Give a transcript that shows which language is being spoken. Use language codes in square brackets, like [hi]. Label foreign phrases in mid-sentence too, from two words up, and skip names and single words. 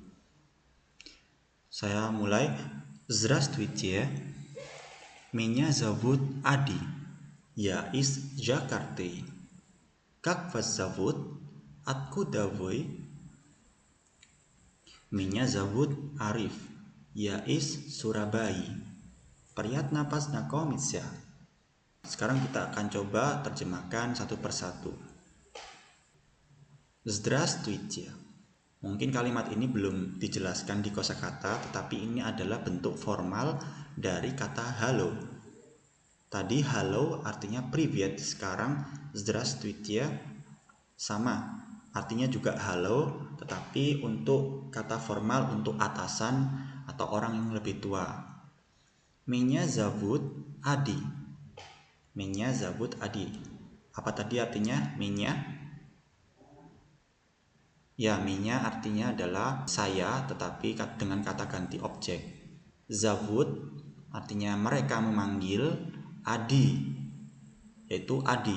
[id] Saya mulai. [ru] Здравствуйте. Меня зовут Ади. Я из Jakarta. Как вас зовут? Откуда вы? Меня зовут Arif. Я из Surabaya. Приятно познакомиться. [id] Sekarang kita akan coba terjemahkan satu persatu. [ru] Здравствуйте. [id] Mungkin kalimat ini belum dijelaskan di kosakata, tetapi ini adalah bentuk formal dari kata halo. Tadi halo artinya привет, sekarang здравствуйте sama, artinya juga halo, tetapi untuk kata formal untuk atasan atau orang yang lebih tua. [ru] Меня зовут Ади. Меня зовут Ади. [id] Apa tadi artinya меня? Ya, minya artinya adalah saya, tetapi dengan kata ganti objek. Zavut artinya mereka memanggil. Adi yaitu Adi.